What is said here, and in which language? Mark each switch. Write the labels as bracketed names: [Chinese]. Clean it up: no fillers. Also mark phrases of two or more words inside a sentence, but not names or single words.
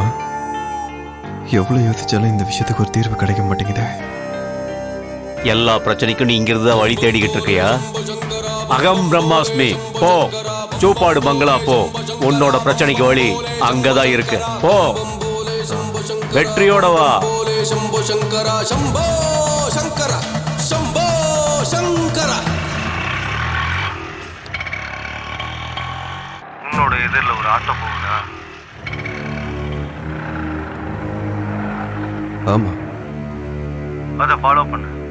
[Tamil] எவ்வளவு யோசிச்சாலும் இந்த விஷயத்துக்கு ஒரு தீர்வு கிடைக்க மாட்டேங்குதே. எல்லா பிரச்சனைக்கும் நீ இங்கிருந்து வழி தேடிக்கிட்டு இருக்கியா? [Sanskrit] अहं ब्रह्मास्मि, [Tamil] போ சூப்பாடு பங்களா போ. உன்னோட பிரச்சனைக்கு வழி அங்கதான் இருக்கு. போ, வெற்றியோட வா. शंभो शंकरा शंभो शंकरा शंभो शंकरा. உன்னோட எதிரில் ஒரு ஆட்டோ போகுதா? ஆமா, அதை ஃபாலோ பண்ணு.